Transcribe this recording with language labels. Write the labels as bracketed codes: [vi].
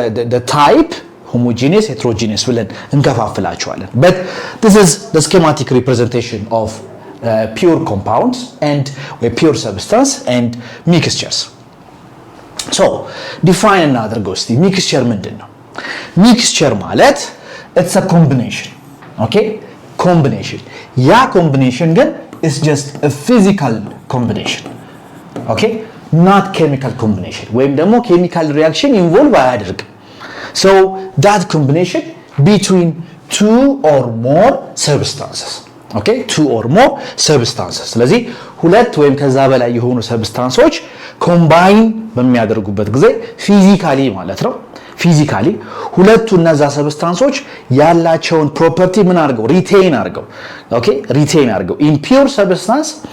[en] the type homogeneous heterogeneous [am] ብለን እንከፋፍላቸዋለን [en] but this is the schematic representation of pure compounds and pure substance and mixtures. Define another ghost. Mixture [am] ምንድነው? [en] Mixture [am] ማለት [en] it's a combination. Okay? Combination. [am] ያ [en] combination [am] ግን [en] is just a physical combination. Okay? Not chemical combination. [am] ወይም ደግሞ chemical reaction involve አያደርግም. [en] That combination between two or more substances. okay two or more substances [am] ስለዚህ ሁለት ወይም ከዛ በላይ የሆኑ ሰብስታንሶች ኮምባይን በሚያደርጉበት ጊዜ ፊዚካሊ ማለት ነው ፊዚካሊ ሁለቱ እነዛ ሰብስታንሶች ያላቸውን ፕሮፐርቲ ምን አድርገው ሪቴይን አድርገው ኦኬ ሪቴይን አድርገው [en] in pure substance